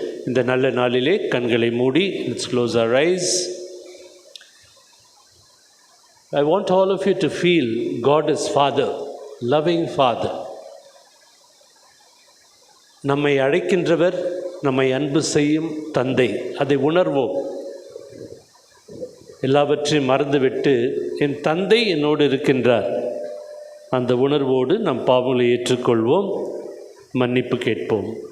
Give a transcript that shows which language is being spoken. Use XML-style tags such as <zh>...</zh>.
<ta>இந்த நல்ல நாளிலே கண்களை மூடி,</ta> <en>let's close our eyes. I want all of you to feel God is Father, loving Father.</en> <ta>நம்மை அழைக்கின்றவர், நம்மை அன்பு செய்யும் தந்தை. அதை உணர்வோம். எல்லாவற்றையும் மறந்துவிட்டு என் தந்தை என்னோடு இருக்கின்றார், அந்த உணர்வோடு நம் பாவங்களை ஏற்றுக்கொள்வோம், மன்னிப்பு கேட்போம்.</ta>